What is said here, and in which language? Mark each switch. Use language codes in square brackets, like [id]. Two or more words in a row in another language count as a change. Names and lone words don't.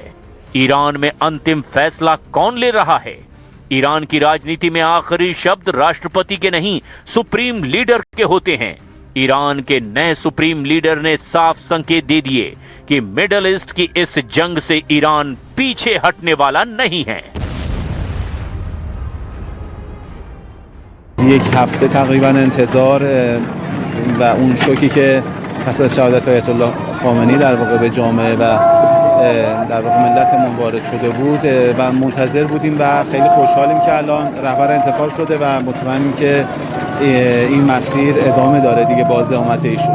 [hi] ईरान में अंतिम फैसला कौन ले रहा है? ईरान की राजनीति में आखिरी शब्द राष्ट्रपति के नहीं, सुप्रीम लीडर के होते हैं। ईरान के नए सुप्रीम लीडर ने साफ संकेत दे दिए कि मिडल ईस्ट की इस जंग से ईरान पीछे हटने वाला नहीं है। [fa] یک هفته تقریبا انتظار و اون شوکی که پس از شهادت آیت الله خامنه‌ای در واقع به جامعه و در واقع ملتمون وارد شده بود و منتظر بودیم و خیلی خوشحالیم که الان رهبر انتخاب شده و مطمئنیم که این مسیر ادامه داره دیگه، باز امت ایشون.